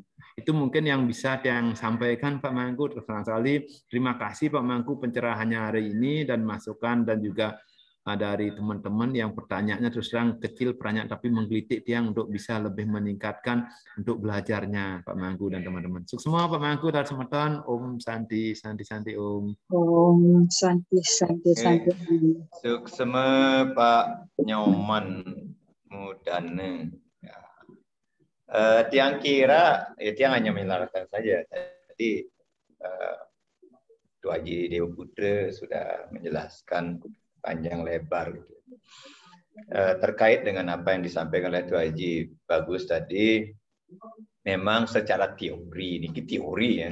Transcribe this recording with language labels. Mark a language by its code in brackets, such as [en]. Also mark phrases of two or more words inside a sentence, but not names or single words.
[id] Itu mungkin yang bisa yang sampaikan Pak Mangku. Terus sekali terima kasih Pak Mangku pencerahannya hari ini dan masukan, dan juga dari teman-teman yang pertanyaannya terus terang kecil banyak tapi menggelitik yang untuk bisa lebih meningkatkan untuk belajarnya Pak Mangku dan teman-teman. Sukses semua Pak Mangku dan teman-teman. [sa] Om Santi Om. Om Santi. [id] Sukses Pak Nyoman Mudane. Ya. Tiang kira, tiang hanya melarang saja. Jadi Tuan Haji Dewa Putra sudah menjelaskan panjang lebar gitu. Terkait dengan apa yang disampaikan oleh Tuan Haji Bagus tadi, memang secara teori, ini teori ya.